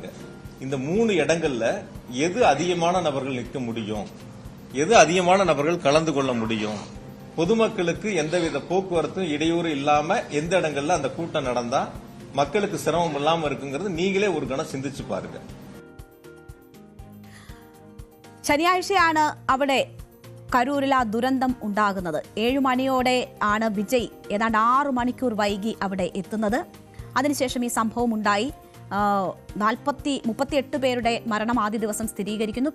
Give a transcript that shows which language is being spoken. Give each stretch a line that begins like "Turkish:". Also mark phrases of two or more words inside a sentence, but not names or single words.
Tamil: இந்த 3 இடங்கள்ல எது அதிகமான நபர்கள் நிற்க முடியும், எது அதிகமான நபர்கள் கலந்து கொள்ள முடியும், பொதுமக்களுக்கு எந்தவித போக்குவரத்தும் இடையூறு இல்லாம எந்த இடங்கள்ல அந்த கூட்டம் நடந்தா மக்களுக்கு சிரமம் இல்லாம இருக்குங்கிறது நீங்களே ஒரு கணம் சிந்திச்சு பாருங்க.
Malayalam: ശനിയാഴ്ചയാണ് അവിടെ കരൂരിൽ ആ ദുരന്തം ഉണ്ടാകുന്നത്. 7 മണിയോടെ ആണ് വിജയ് ഏതാണ്ട് 6 മണിക്കൂർ വൈകി അവിടെ എത്തുന്നത്. അതിനുശേഷം ഈ സംഭവം ഉണ്ടായി. 38 പേരുടെ മരണം ആദ്യ ദിവസം സ്ഥിരീകരിക്കുന്നു.